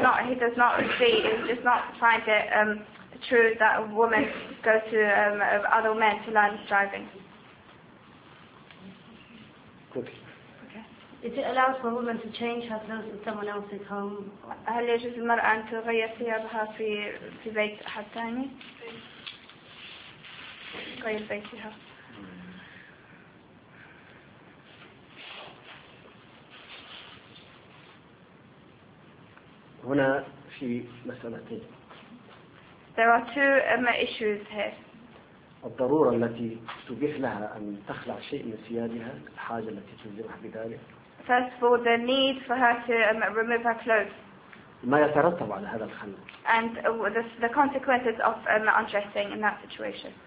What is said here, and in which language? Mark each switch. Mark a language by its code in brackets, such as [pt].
[en] He does not find it true that a woman goes to other men to learn driving. Is it allowed for a woman to change her clothes in someone else's home? [ar] هل يجوز للمرأة أن تغير ثيابها في بيت أحد ثاني؟ غير بيتها. هنا في مسألتين. [en] There are two issues here. [ar] الضرورة التي تبيح لها أن تخلع شيء من ثيابها، الحاجة التي تلزمها بذلك. [en] First of all, the need for her to remove her clothes. [ar] ما يترتب على هذا الخلع. [en] And the consequences of undressing in that situation.